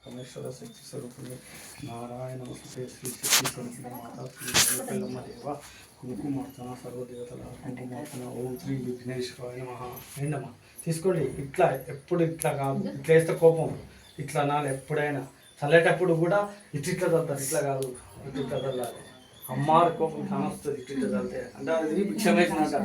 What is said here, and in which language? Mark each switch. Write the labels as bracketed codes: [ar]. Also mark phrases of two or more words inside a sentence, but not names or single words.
[sa] परमेश्वर शक्ति स्वरूपिणी नारायण नमस्ते श्री शक्ति स्वरूपिणी माता श्री वेलकल्लम्మ देव [te] కుంకుమార్చన సర్వదేవతల కుంకుమార్చన [sa] ఓం శ్రీ విఘ్నేశ్వరాయ నమః. [te] ఏంటమ్మా తీసుకోండి. ఇట్లా ఎప్పుడు ఇట్లా కాదు, ఇట్లా వేస్తే కోపం ఇట్లా అనాలి. ఎప్పుడైనా చల్లేటప్పుడు కూడా ఇట్లా చల్లుతారు, ఇట్లా కాదు ఇట్లా చల్లాలి. అమ్మారు కోపం కానొస్తుంది ఇట్లా చల్లితే, అంటే అది భిక్షం వేసినట్ట.